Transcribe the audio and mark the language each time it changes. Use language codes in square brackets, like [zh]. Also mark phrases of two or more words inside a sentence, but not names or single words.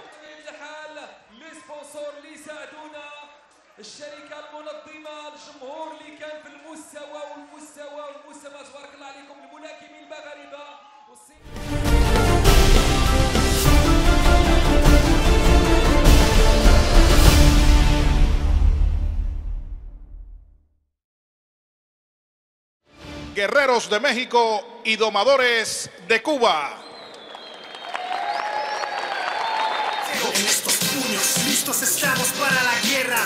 [ar] الحال لي سبونسور اللي يساعدونا، الشركه المنظمه، الجمهور اللي كان في المستوى تبارك الله عليكم، الملاكمين المغاربه والصين. [es] Guerreros de México y domadores de Cuba. En estos puños, listos estamos para la guerra.